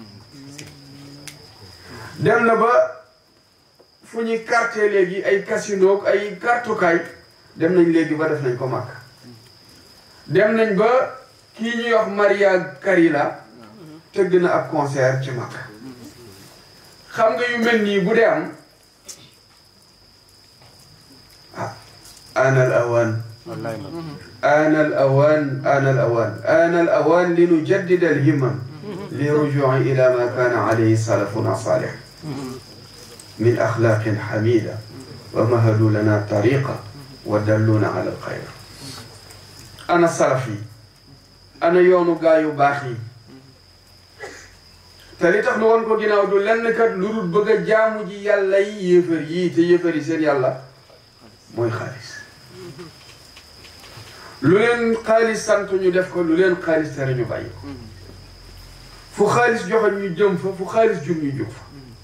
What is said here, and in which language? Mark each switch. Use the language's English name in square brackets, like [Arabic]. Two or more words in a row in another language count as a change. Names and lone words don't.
[Wolof] dem na ba fu ñuy carte léegi ay casino ak ay kartukaay dem nañ léegi ba def nañ ko màkk dem nañ ba kii ñuy wax Maria Carilla tëgg na ab concert ci màkk xam nga yu mel nii bu dee am [Arabic] آن الأوان آن الأوان آن الأوان آن الأوان لنجدد الهمم لرجوع إلى ما كان عليه سلفنا صالح من أخلاق حميدة ومهدوا لنا الطريقة ودلونا على الخير أنا السلفي أنا يونو غايو باخي [Wolof] تالي tax nu won ko ginaaw du lenn kat lu dul bëgg jaamu ji yàlla yi yéefar yi te yéefar yi seen yàlla mooy xaalis lu leen xaalis sant ñu def ko lu leen xaalis tere ñu bàyyi ko fu xaalis joxe ñu jëm fa fu xaalis jum ñu jóg fa